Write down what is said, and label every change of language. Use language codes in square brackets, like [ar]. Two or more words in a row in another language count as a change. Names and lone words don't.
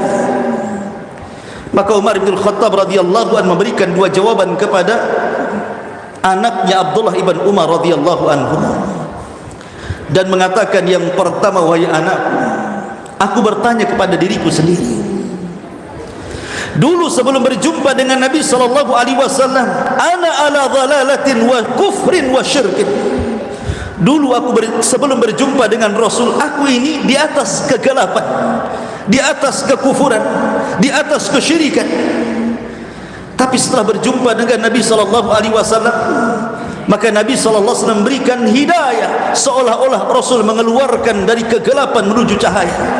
[id] Maka Umar bin Khattab [ar] رضي الله عنه [id] memberikan dua jawaban kepada anaknya Abdullah ibn Umar [ar] رضي الله عنه, [id] dan mengatakan, yang pertama, wahai anak, aku bertanya kepada diriku sendiri. Dulu sebelum berjumpa dengan Nabi SAW, [ar] أنا على ضلالة وكفر وشرك. [id] Dulu sebelum berjumpa dengan Rasul, aku ini di atas kegelapan, di atas kekufuran, di atas kesyirikan. Tapi setelah berjumpa dengan Nabi SAW, maka Nabi SAW memberikan hidayah, seolah-olah Rasul mengeluarkan dari kegelapan menuju cahaya.